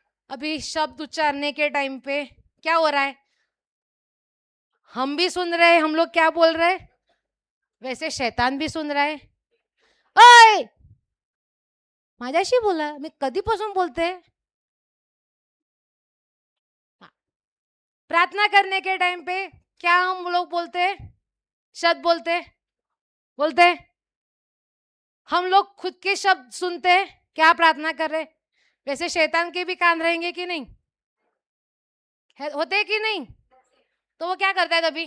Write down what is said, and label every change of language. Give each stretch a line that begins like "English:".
Hindi: अभी शब्द उच्चारने के टाइम पे क्या हो रहा है? हम भी सुन रहे हैं हम लोग क्या बोल रहे हैं, वैसे शैतान भी सुन रहा है।
Marathi: ओए, माझ्याशी बोला, मी कधीपासून बोलते।
Hindi: प्रार्थना करने के टाइम पे क्या हम लोग बोलते हैं? शब्द बोलते हैं। हम लोग खुद के शब्द सुनते हैं, क्या प्रार्थना कर रहे? वैसे शैतान के भी कान रहेंगे कि नहीं? होते हैं कि नहीं? तो वो क्या करता है तभी?